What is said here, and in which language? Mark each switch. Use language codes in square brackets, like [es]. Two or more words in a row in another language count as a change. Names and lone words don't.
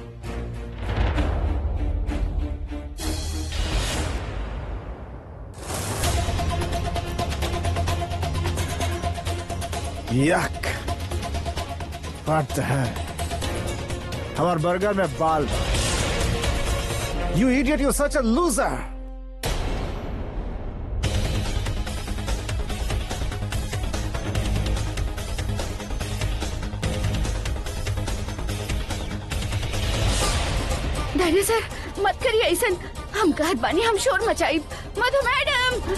[en] Yuck! What the hell? [bho] हमार बर्गर में बाल। [en] You idiot! You're such a loser! [bho] धैर्य सर, मत करिए ऐसन। हम कहत बानी हम शोर मचाई। मधु मैडम।